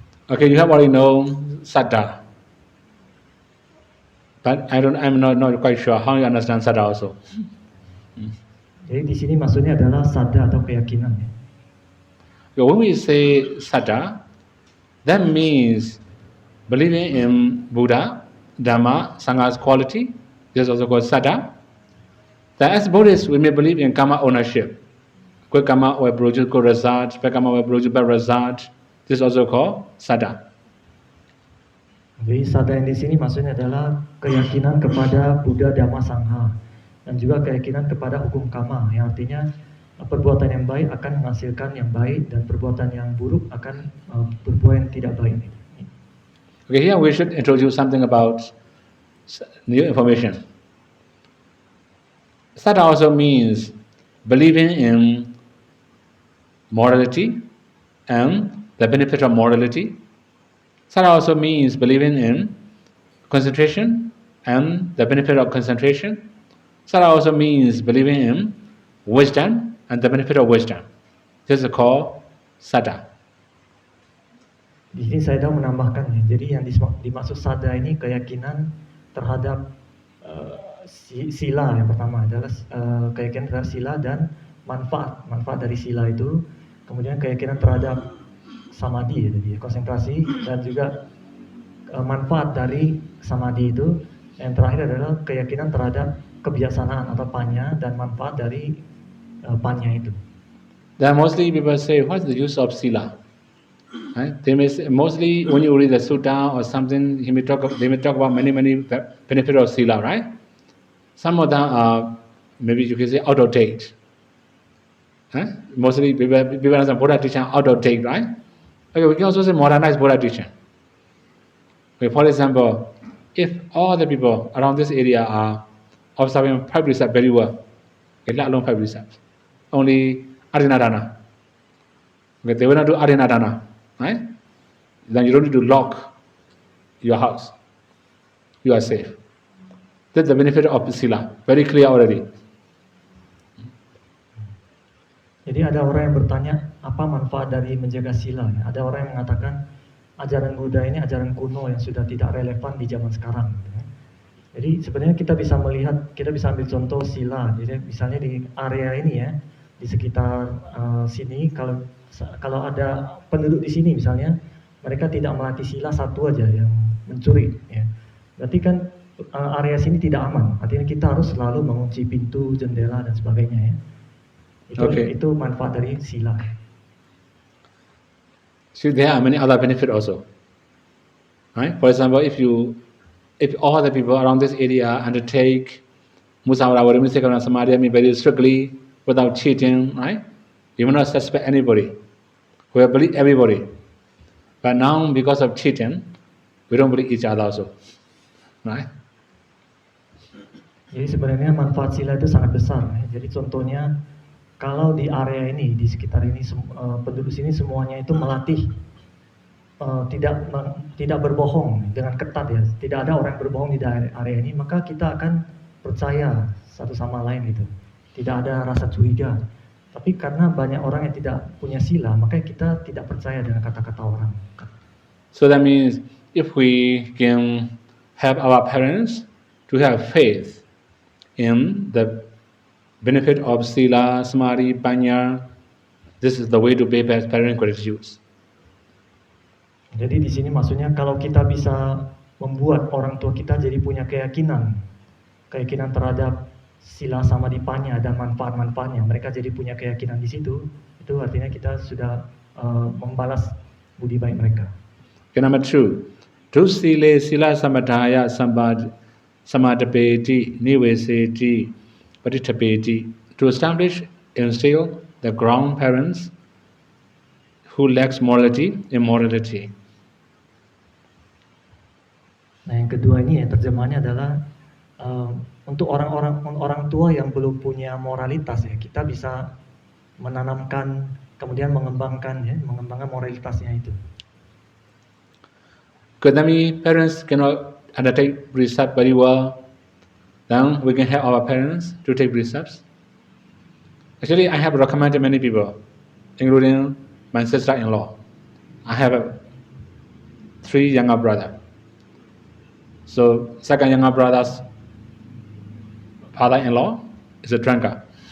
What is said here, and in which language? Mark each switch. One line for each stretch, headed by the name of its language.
English: Okay, you have already known Saddha. But I'm not quite sure how you understand Saddha also.
Indonesian: Jadi di sini maksudnya adalah sadha atau keyakinan ya.
English: So when we say Saddha, that means believing in Buddha, Dhamma, Sangha's quality. This is also called Saddha. That as Buddhists, we may believe in karma ownership. Good karma will produce good results, bad karma will produce bad results. This is also called Saddha.
Indonesian: Jadi sadha yang di sini maksudnya adalah keyakinan kepada Buddha, Dhamma, Sangha, dan juga keyakinan kepada hukum karma, yang artinya perbuatan yang baik akan menghasilkan yang baik dan perbuatan yang buruk akan berbuah yang tidak baik.
English: Okay, here we should introduce something about new information. Saddha also means believing in morality and the benefit of morality. Saddha also means believing in concentration and the benefit of concentration. Saddha also means believing in wisdom and the benefit of wisdom. This is called Saddha.
Indonesian: Di sini saya dah menambahkan ya. Jadi yang dimaksud sadha ini keyakinan terhadap sila yang pertama adalah keyakinan terhadap sila dan manfaat dari sila itu, kemudian keyakinan terhadap samadhi jadi konsentrasi, dan juga manfaat dari samadhi itu, yang terakhir adalah keyakinan terhadap kebijaksanaan atau panya dan manfaat dari panya itu.
English: Then mostly people say, what's the use of sila? Right? They may say, mostly when you read the sutta or something, they may talk about many benefits of sila, right? Some of them are maybe you can say out of date. Mostly people understand Buddha teaching out of date, right? Okay, we can also say modernized Buddha teaching. Okay, for example, if all the people around this area are observing 5 precepts very well, okay, let alone 5 precepts, only Adinadana. Okay, they will not do Adinadana, right? Then you don't need to lock your house. You are safe. That's the benefit of sila. Very clear already.
Indonesian: Jadi ada orang yang bertanya, apa manfaat dari menjaga sila? Ada orang yang mengatakan ajaran Buddha ini ajaran kuno yang sudah tidak relevan di zaman sekarang. Jadi sebenarnya kita bisa melihat, kita bisa ambil contoh sila. Jadi misalnya di area ini ya, di sekitar sini, kalau ada penduduk di sini misalnya, mereka tidak melatih sila satu aja yang mencuri. Ya. Berarti kan area sini tidak aman. Artinya kita harus selalu mengunci pintu, jendela dan sebagainya ya. Itu manfaat dari sila.
English: So there are many other benefits also. Right? For example, if all the people around this area undertake Musawara Varimukha Samadhi very strictly without cheating, right? You will not suspect anybody. We believe everybody. But now because of cheating, we don't believe each other also. Right?
Indonesian: Jadi sebenarnya manfaat sila itu sangat besar. Ya. Jadi contohnya kalau di area ini, di sekitar ini, penduduk sini semuanya itu melatih tidak berbohong dengan ketat ya. Tidak ada orang berbohong di area ini, maka kita akan percaya satu sama lain gitu. Tidak ada rasa curiga. Tapi karena banyak orang yang tidak punya sila, maka kita tidak percaya dengan kata-kata orang.
English: So that means if we can help our parents to have faith in the benefit of sila, samadhi, panya, this is the way to pay back parent gratitude.
Indonesian: Jadi di sini maksudnya kalau kita bisa membuat orang tua kita jadi punya keyakinan terhadap sila, samadhi, panya dan manfaat-manfaatnya, mereka jadi punya keyakinan di situ, itu artinya kita sudah membalas budi baik mereka.
English: Okay, number 2,
Pali: sila samadhaya samadapeti niveseti patitapeti,
English: to establish, instill the ground parents who lacks morality, immorality.
Indonesian: Nah yang kedua ini ya terjemahannya adalah untuk orang tua yang belum punya moralitas ya, kita bisa menanamkan kemudian mengembangkan moralitasnya itu.
English: Because parents cannot undertake precept very well, then we can help our parents to take precepts. Actually, I have recommended many people, including my sister-in-law. I have 3 younger brothers. So second younger brother's father-in-law is a drunkard.